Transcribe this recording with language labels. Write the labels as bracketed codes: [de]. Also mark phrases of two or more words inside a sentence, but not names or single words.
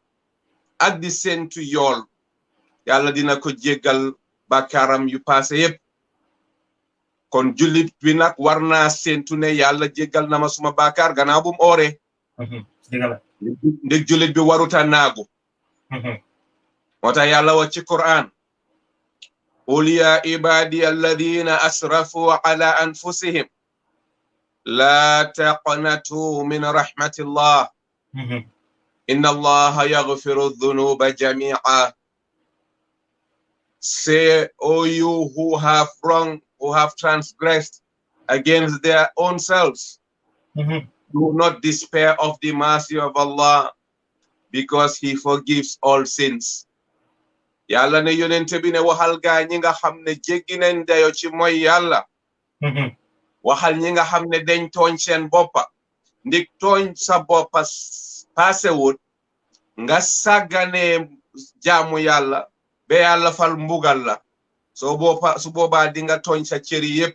[wo] ak di sentu yool yàlla dina ko jéggal bàkkaaram yu passé yépp kon jullit bi nag war naa sentu ne yàlla jéggal na ma suma bàkkaar gannaaw bu mu ooree ndég jullit bi waruta naagu moo tax yàlla wax ci Qur'an [ar] قل يا عبادي الذين أسرفوا على أنفسهم لا تقنطوا من رحمة الله إن الله يغفر الذنوب جميعا. [en] Say, O you who have wronged, who have transgressed against their own selves, do not despair of the mercy of Allah, because he forgives all sins. [wo] Yàlla ne yonente bi ne waxal gaa ñi nga xam ne jéggi nañ dayo ci mooy yàlla waxal ñi nga xam ne dañ tooñ seen boppa ndik tooñ sa boppa paasewut nga sàggane jaamu yàlla ba yàlla fal mbugal la su boobaa di nga tooñ sa cëri yépp